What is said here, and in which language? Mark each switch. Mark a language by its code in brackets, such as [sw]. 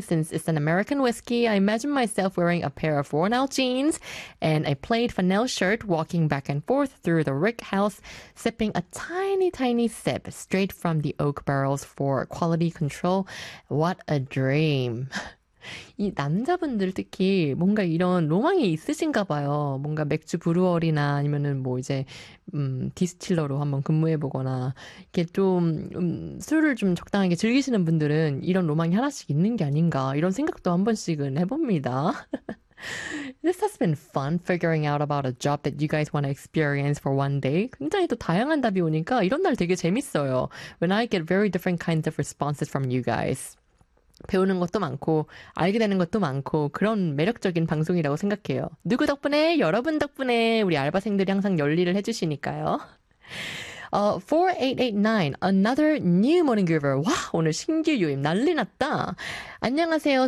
[en] Since it's an American whiskey, I imagine myself wearing a pair of worn-out jeans and a plaid flannel shirt walking back and forth through the rick house, sipping a tiny, tiny sip straight from the oak barrels for quality control. What a dream. [ko] 이 남자분들 특히 뭔가 이런 로망이 있으신가 봐요. 뭔가 맥주 브루어리나 아니면은 뭐 이제 디스틸러로 한번 근무해 보거나 이렇게 좀 술을 좀 적당하게 즐기시는 분들은 이런 로망이 하나씩 있는 게 아닌가 이런 생각도 한 번씩은 해봅니다. [en] This has been fun figuring out about a job that you guys want to experience for one day. [ko] 굉장히 또 다양한 답이 오니까 이런 날 되게 재밌어요. [en] When I get very different kinds of responses from you guys. [ko] 배우는 것도 많고 알게 되는 것도 많고 그런 매력적인 방송이라고 생각해요. 누구 덕분에? 여러분 덕분에 우리 알바생들이 항상 열일을 해주시니까요. [en] 4889, another new morning groover. [ko] 와, 오늘 신규 유입 난리 났다. 안녕하세요.